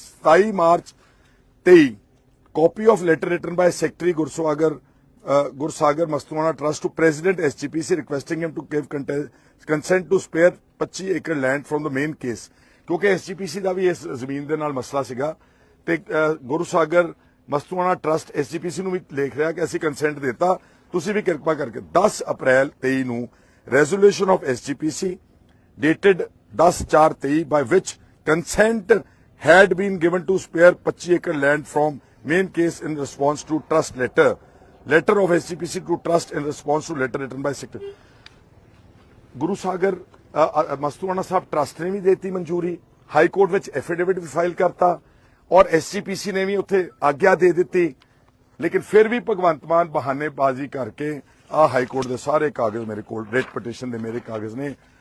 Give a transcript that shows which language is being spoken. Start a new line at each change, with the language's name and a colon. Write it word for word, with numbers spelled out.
English: ਸਤਾਈ ਮਾਰਚ ਤੇਈ copy of letter written by secretary Gursagar uh, Gursagar Mastuana trust to president S G P C requesting him to give consent to spare ਪੱਚੀ acre land from the main case,
Punjabi: ਕਿਉਂਕਿ S ਜੀ ਪੀ ਸੀ ਦਾ ਵੀ ਇਸ ਜ਼ਮੀਨ ਦੇ ਨਾਲ ਮਸਲਾ ਸੀਗਾ। ਤੇ ਅਹ, ਗੁਰਸਾਗਰ ਮਸਤੂਆਣਾ ਟਰਸਟ ਐਸ ਜੀ ਪੀ ਸੀ ਨੂੰ ਵੀ ਲੇਖ ਰਿਹਾ ਕਿ ਅਸੀਂ ਕੰਸੈਂਟ ਦਿੱਤਾ, ਤੁਸੀਂ ਵੀ ਕਿਰਪਾ ਕਰਕੇ। ਦਸ ਅਪ੍ਰੈਲ ਤੇਈ ਨੂੰ
English: Resolution of S G P C dated ten four twenty by which consent had been given to spare twenty-five acre land from main case in response to trust letter letter of S G P C to trust in response to letter written by secretary.
Punjabi: Guru Sagar Mastuana Sahib trust ਨੇ ਵੀ ਦੇਤੀ ਮਨਜ਼ੂਰੀ, high court ਵਿੱਚ affidavit ਵੀ file ਕਰਤਾ ਔਰ SGPC ਨੇ ਵੀ ਉੱਥੇ ਆਗਿਆ ਦੇ ਦਿੱਤੀ, ਲੇਕਿਨ ਫਿਰ ਵੀ ਭਗਵੰਤ ਮਾਨ ਬਹਾਨੇਬਾਜ਼ੀ ਕਰਕੇ ਆ ਹਾਈ ਕੋਰਟ ਦੇ ਸਾਰੇ ਕਾਗਜ਼ ਮੇਰੇ ਕੋਲ, ਰੇਟ ਪਟੀਸ਼ਨ ਦੇ ਮੇਰੇ ਕਾਗਜ਼ ਨੇ।